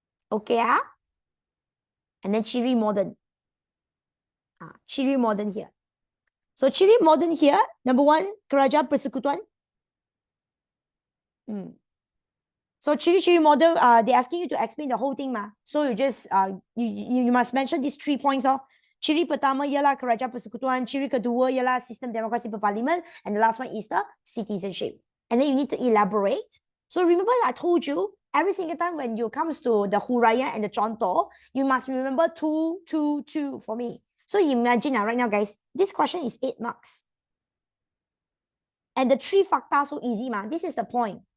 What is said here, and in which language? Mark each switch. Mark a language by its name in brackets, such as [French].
[English] Okay, and then ciri modern. Ciri modern here. So ciri modern here, number 1, [Malay] kerajaan persekutuan. [English] So ciri modern, they're asking you to explain the whole thing, ma. So you just you must mention these 3 points. [Malay] Ciri pertama ialah kerajaan persekutuan, ciri kedua ialah sistem demokrasi berparlimen, [English] and the last one is the citizenship. And then you need to elaborate. So remember I told you, every single time when you comes to the huraian and the contoh, you must remember 2, 2, 2 for me. So imagine right now, guys, this question is 8 marks. And the 3 fakta so easy, ma. This is the point.